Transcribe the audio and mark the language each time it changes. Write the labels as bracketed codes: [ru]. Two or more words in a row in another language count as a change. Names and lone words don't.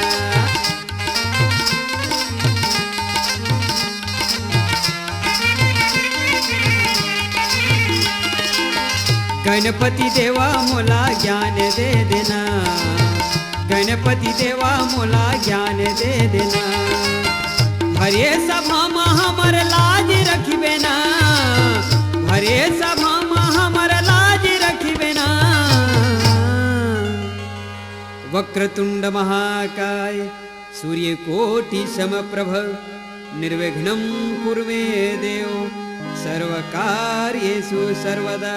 [hne] गणपति देवा मोला ज्ञान दे देना, गणपति देवा मोला ज्ञान दे देना। हरे सभा में हमर लाज रखबे ना, हरे सभा में हमर लाज रखबे ना। [sa] वक्रतुंड महाकाय सूर्यकोटि समप्रभ निर्विघ्नं कुरु देव सर्वकार्येषु सर्वदा।